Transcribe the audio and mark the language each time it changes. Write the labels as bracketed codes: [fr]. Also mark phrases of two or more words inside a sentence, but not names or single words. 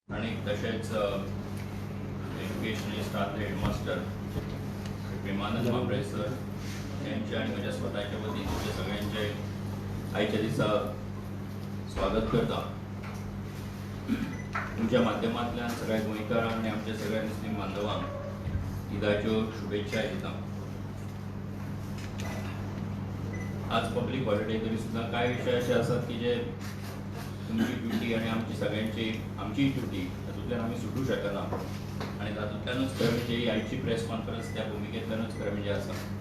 [mr] आणि तसेच एज्युकेशनिस्ट आहात हेडमास्टर प्रेमानंद मांबळे सर यांच्या आणि माझ्या स्वतःच्या वतीने तुमच्या सगळ्यांचे [kok] आयच्या दिसा स्वागत करता. तुमच्या माध्यमांतल्यान सगळ्या गोंयकारांक आणि आमच्या सगळ्या मुस्लीम बांधवांक ईदाच्यो शुभेच्छा दिता. आज [en] public holiday [kok] तरी सुद्धा कांय विशय असे आसात की जे तुमची ड्युटी आणि आमची सगळ्यांची आमची ड्युटी तातूंतल्यान आमी सुटू शकना आणि तातूंतल्यानूच खरें म्हणजे ही आयची [en] press conference [kok] त्या भुमिकेंतल्यानूच खरें म्हणजे आसा.